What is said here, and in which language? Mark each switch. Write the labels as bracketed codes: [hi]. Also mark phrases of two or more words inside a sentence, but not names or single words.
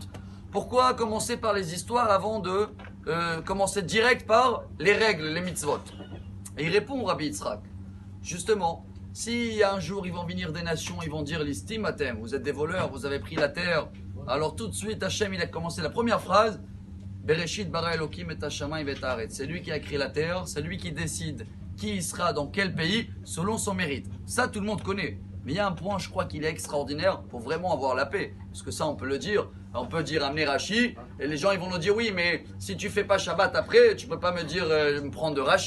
[fr] Pourquoi commencer par les histoires avant de commencer direct par les règles, les mitzvot? Et il répond Rabbi Yitzhak, justement, si un jour ils vont venir des nations, ils vont dire [he] ליסטים אתם, [fr] vous êtes des voleurs, vous avez pris la terre, alors tout de suite Hachem il a commencé la première phrase, [he] בראשית ברא אלקים את השמים את הארץ. [fr] C'est lui qui a créé la terre, c'est lui qui décide qui sera dans quel pays selon son mérite. Ça tout le monde connaît. Mais il y a un point, je crois qu'il est extraordinaire pour vraiment avoir la paix. Parce que ça, on peut le dire. On peut dire amener Rashi. Et les gens, ils vont nous dire oui, mais si tu fais pas Shabbat après, tu peux pas me dire me prendre de Rashi.